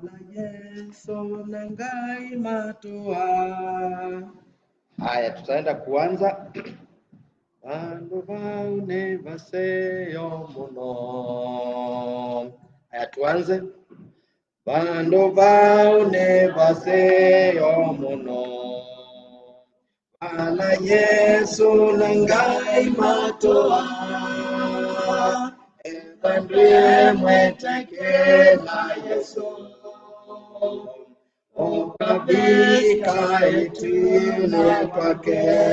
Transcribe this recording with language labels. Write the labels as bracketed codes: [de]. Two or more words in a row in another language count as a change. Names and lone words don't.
[luy] Yesu nangai matua. [sw] Haya, tutaenda kuanza. [luy] Bandu baune baseyo muno. [sw] Haya, tuanze. [luy] Bandu baune baseyo muno. Bala Yesu nangai matua. Ebandwe mwetekela Yesu. Ukabika itine kwake.